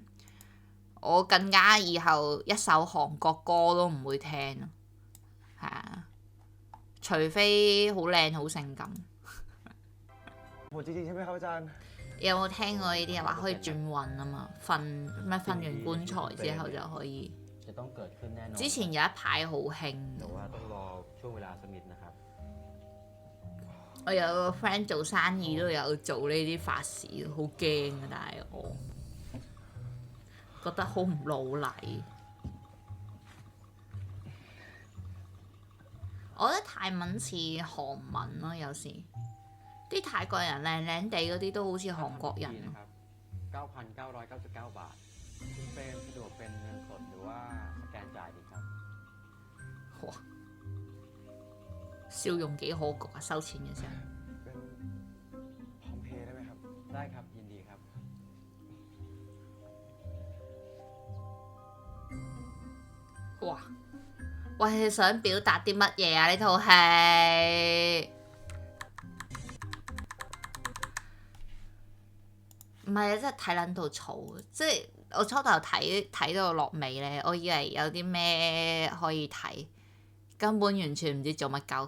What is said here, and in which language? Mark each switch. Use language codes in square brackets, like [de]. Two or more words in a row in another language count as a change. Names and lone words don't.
[yue] 我更加以後一首韓國歌都唔會聽咯，係啊，除非好靚好性感。有冇聽過呢啲話可以轉運啊嘛？瞓完棺材之後就可以。之前有一排好興。 [th] ช่วงเวลาสักนิดนะครับ [yue] 我有個 friend 做生意都有做呢啲法事，好驚啊！但係我覺得好唔老禮。我覺得泰文似韓文咯，有時啲泰國人靚靚地嗰啲都好似韓國人 [th] นะครับ9,999 บาทคุณเฟรมสะดวกเป็นเงินสดหรือว่าสแกนจ่ายดีครับ [yue] 哇，笑容幾可掬啊！收錢嘅時候， [th] เป็นพร้อมเพย์ได้ไหมครับ ได้ครับยินดีครับ 哇！ [yue] 喂，你想表達啲乜嘢啊？呢套戲唔係啊，真係睇撚到嘈，即係我初頭睇到落尾咧，我以為有啲咩可以睇，根本完全唔知做乜鳩。